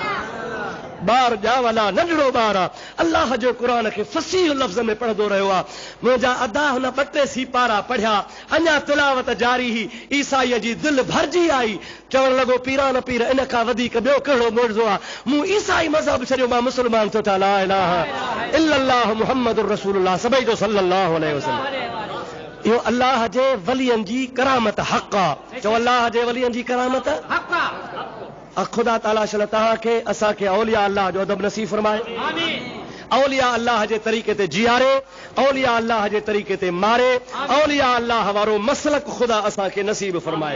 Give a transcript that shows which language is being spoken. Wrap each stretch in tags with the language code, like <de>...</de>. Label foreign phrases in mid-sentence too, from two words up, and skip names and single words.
<sd>ॿार ॼावला नंढड़ो ॿार आहे, अल्लाह जे क़ुरान खे फसीह लफ़्ज़ में पढ़ंदो रहियो आहे। मुंहिंजा अदा हुन ॿ टे सीपारा पढ़िया, अञा तिलावत जारी ही। ईसाईअ जी दिलि भरिजी आई, चवण लॻो पीरान पीर इन खां वधीक ॿियो कहिड़ो मुइज़ो आहे। मूं ईसाई मज़हब छॾियो, मां मुस्लमान थियो था।</sd> <ar>لا إله إلا الله محمد رسول الله</ar> <sd>सभई जो</sd> <ar>صلى الله عليه وسلم.</ar> <sd>इहो अल्लाह जे वलियनि जी करामत हक़ आहे। चओ अल्लाह जे वलियनि जी करामत हक़ आहे। खुदा ताला शल तव्हांखे असांखे औलिया अल्लाह जो अदब नसीब फरमाए। औलिया अल्लाह जे तरीक़े ते जीआरे, औलिया अल्लाह जे तरीक़े ते मारे, औलिया अल्लाह वारो मसलक खुदा असांखे नसीब फरमाए।</sd>